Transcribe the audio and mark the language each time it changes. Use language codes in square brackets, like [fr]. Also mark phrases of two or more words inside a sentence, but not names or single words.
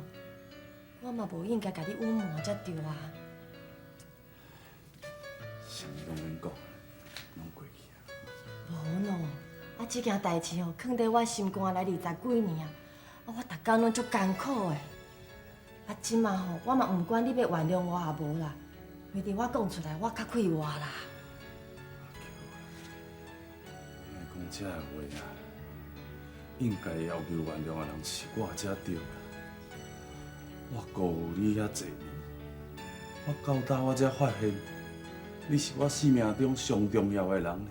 [nan] 我嘛无应该甲你隐瞒才对啊！啥物拢免讲，拢过去啊。无喏，啊，这件代志哦，藏伫我心肝内20几年啊，我逐工拢足艰苦的。啊，即马吼，我嘛毋管你要原谅我也无啦，因为我讲出来，我较快活啦。你讲这话啊，应该要求原谅的人是我才对啦。我辜负你遐侪年，我到今我才发现，你是我生命中上重要的人呢。